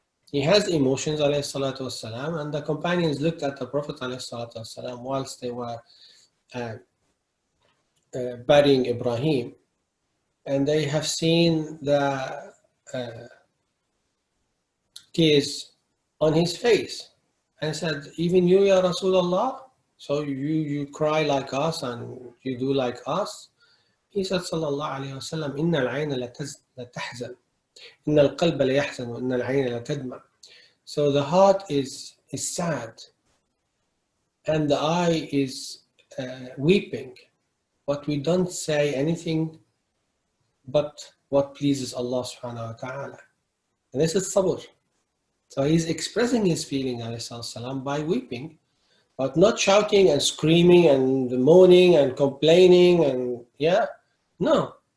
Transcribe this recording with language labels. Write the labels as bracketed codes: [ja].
[en] He has emotions ﷺ, and the companions looked at the Prophet ﷺ whilst they were burying Ibrahim, and they have seen the tears on his face and said, even you, Ya Rasulullah? So you cry like us and you do like us? He said, [ar] sallallahu alayhi wa sallam, إِنَّ الْعَيْنَ لَتَحْزَنُ إِنَّ الْقَلْبَ لَيَحْزَنُ وَإِنَّ الْعَيْنَ لَتَدْمَعُ. [en] So the heart is sad and the eye is weeping, but we don't say anything but what pleases Allah subhanahu wa ta'ala. And this is sabr. So he's expressing his feeling alayhi salam by weeping, but not shouting and screaming and moaning and complaining and no.